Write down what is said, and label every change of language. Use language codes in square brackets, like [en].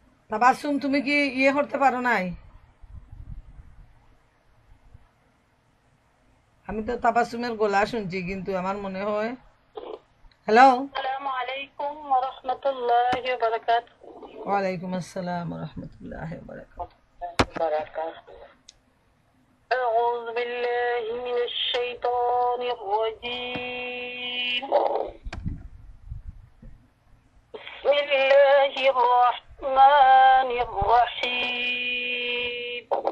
[bn] তাবাসসুম, তুমি কি করতে পারো নাই? আমি তো তাবাসসুমের গলা শুনছি, কিন্তু আমার মনে হয় হ্যালো। [ar] السلام عليكم ورحمة الله وبركاته. ওয়ালাইকুম আসসালাম ওয়া রাহমাতুল্লাহি ওয়া barakatuh. أعوذ بالله من الشيطان الرجيم. بسم الله الرحمن الرحيم.